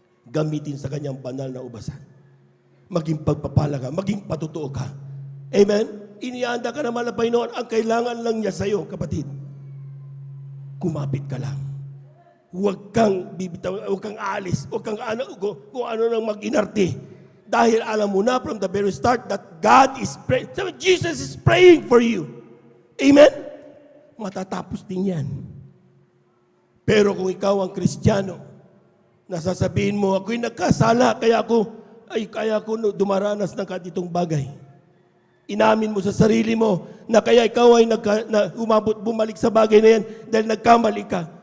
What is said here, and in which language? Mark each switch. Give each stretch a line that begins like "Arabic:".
Filipino: Gamitin sa kanyang banal na ubasan. Maging pagpapala ka, maging patutuo ka. Amen? Inihahanda ka ng mahal na Panginoon. Ang kailangan lang niya sa iyo, kapatid, kumapit ka lang. Huwag kang bibitaw, huwag kang aalis, huwag kang kung ano nang mag-inarte. Dahil alam mo na
English: from the very start that God is praying. Jesus is praying for you.
Filipino: Amen? Matatapos din yan. Pero kung ikaw ang Kristiyano, nasasabihin mo, ako'y nagkasala, kaya ako dumaranas ng kaditong bagay. Inamin mo sa sarili mo na kaya ikaw ay bumalik sa bagay na yan dahil nagkamali ka.